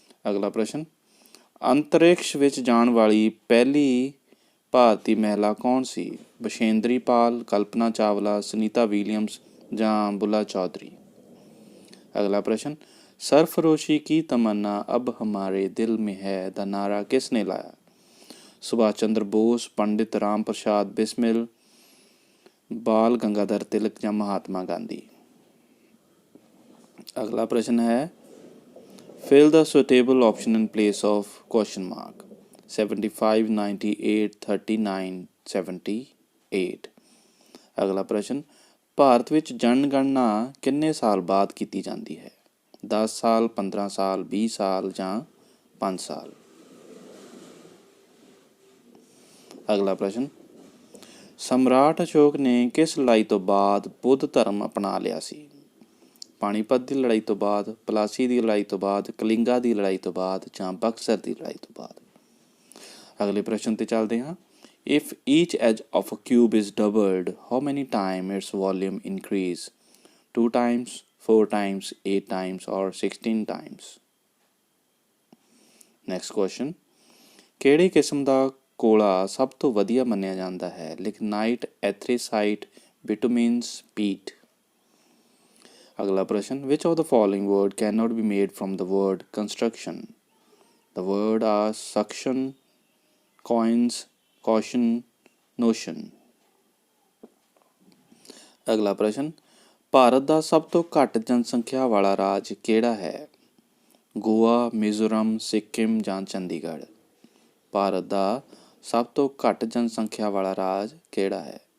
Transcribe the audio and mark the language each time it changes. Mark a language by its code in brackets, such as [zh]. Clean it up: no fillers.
[pa] ਅਗਲਾ ਪ੍ਰਸ਼ਨ। ਅੰਤਰਿਕਸ਼ ਵਿੱਚ ਜਾਣ ਵਾਲੀ ਪਹਿਲੀ ਭਾਰਤੀ ਮਹਿਲਾ ਕੌਣ ਸੀ? ਬਸ਼ੇਂਦਰੀ ਪਾਲ, ਕਲਪਨਾ ਚਾਵਲਾ, ਸੁਨੀਤਾ ਵਿਲੀਅਮਸ ਜਾਂ ਬੁੱਲਾ ਚੌਧਰੀ। [hi] अगला प्रश्न। सरफरोशी की तमन्ना अब हमारे दिल में है दा नारा किसने लाया? सुभाष चंद्र बोस, पंडित राम प्रसाद बिस्मिल, बाल गंगाधर तिलक या महात्मा गांधी। अगला प्रश्न है [en] Fill the suitable option in place of question mark. [hi] 75, 98, 39, 78। अगला प्रश्न। [pa] ਭਾਰਤ ਵਿੱਚ ਜਨਗਣਨਾ ਕਿੰਨੇ ਸਾਲ ਬਾਅਦ ਕੀਤੀ ਜਾਂਦੀ ਹੈ? 10 ਸਾਲ, 15 ਸਾਲ, 20 ਸਾਲ ਜਾਂ 5 ਸਾਲ। ਅਗਲਾ ਪ੍ਰਸ਼ਨ। ਸਮਰਾਟ ਅਸ਼ੋਕ ਨੇ ਕਿਸ ਲੜਾਈ ਤੋਂ ਬਾਅਦ ਬੁੱਧ ਧਰਮ ਅਪਣਾ ਲਿਆ ਸੀ? ਪਾਣੀਪਤ ਦੀ ਲੜਾਈ ਤੋਂ ਬਾਅਦ, ਪਲਾਸੀ ਦੀ ਲੜਾਈ ਤੋਂ ਬਾਅਦ, ਕਲਿੰਗਾ ਦੀ ਲੜਾਈ ਤੋਂ ਬਾਅਦ ਜਾਂ ਬਕਸਰ ਦੀ ਲੜਾਈ ਤੋਂ ਬਾਅਦ। ਅਗਲੇ ਪ੍ਰਸ਼ਨ 'ਤੇ ਚੱਲਦੇ ਹਾਂ। [en] If each edge of a cube is doubled, how many times its volume increase? 2 times, 4 times, 8 times or 16 times? Next question. [pa] ਕਿਹੜੀ ਕਿਸਮ ਦਾ ਕੋਲਾ ਸਭ ਤੋਂ ਵਧੀਆ ਮੰਨਿਆ ਜਾਂਦਾ ਹੈ? ਲਿਗਨਾਈਟ, ਐਥਰੀਸਾਈਟ, ਬਿਟੂਮਿਨਸ, ਪੀਟ। ਅਗਲਾ ਪ੍ਰਸ਼ਨ। [en] Which of the following word cannot be made from the word construction? The word are suction, coins, caution, notion। [pa] ਅਗਲਾ ਪ੍ਰਸ਼ਨ। ਭਾਰਤ ਦਾ ਸਭ ਤੋਂ ਘੱਟ ਜਨਸੰਖਿਆ ਵਾਲਾ ਰਾਜ ਕਿਹੜਾ ਹੈ? ਗੋਆ, ਮਿਜ਼ੋਰਮ, ਸਿੱਕਿਮ ਜਾਂ ਚੰਡੀਗੜ੍ਹ। ਭਾਰਤ ਦਾ ਸਭ ਤੋਂ ਘੱਟ ਜਨਸੰਖਿਆ ਵਾਲਾ ਰਾਜ ਕਿਹੜਾ ਹੈ?